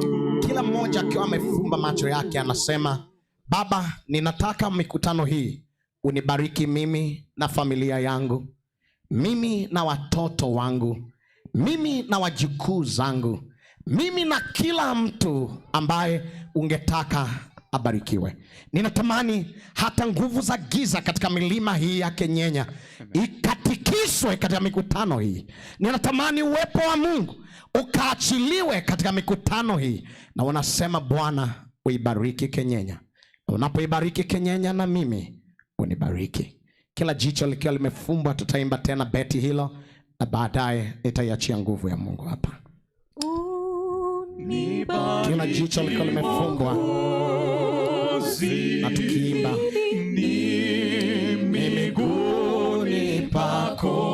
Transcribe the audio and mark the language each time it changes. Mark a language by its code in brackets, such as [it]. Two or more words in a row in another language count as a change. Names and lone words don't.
[sw] Kila mmoja akiwa amefumba macho yake anasema, Baba, ninataka mikutano hii unibariki mimi na familia yangu, mimi na watoto wangu, mimi na wajukuu zangu, mimi na kila mtu ambaye ungetaka abarikiwe. Ninatamani hata nguvu za giza katika milima hii ya Kenyenya ikatikiswe katika mikutano hii. Ninatamani uwepo wa Mungu ukaachiliwe katika mikutano hii. Na unasema Bwana, uibariki Kenyenya. Na unapoibariki Kenyenya na mimi unibariki. Kila jicho likiwa limefumbwa, tutaimba tena beti hilo, na baadaye itaiachia nguvu ya Mungu hapa. Kila jicho likiwa limefumbwa na tukiimba ni miguuni pako.